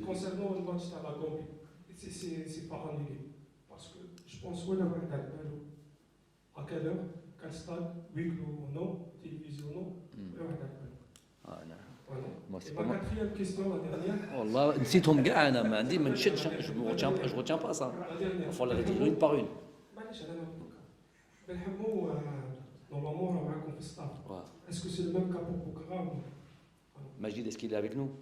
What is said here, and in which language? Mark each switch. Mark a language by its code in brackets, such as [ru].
[fr] Concernant le match à la Gambie, c'est pas annulé. Parce que je pense qu'on a à quelle heure, quel stade, huis clos ou non, télévision ou non, Et ma quatrième question, la dernière. [ar] والله نسيتهم كاع انا ما عندي ما نشدش [fr] je retiens pas ça. Il faut les dire une par une. [ar] معليش انا بنحمو [fr] normalement [ar] راهو معاكم في الستاف. [fr] Est-ce que c'est le même cas pour Boukara? Majid, est-ce qu'il est avec nous?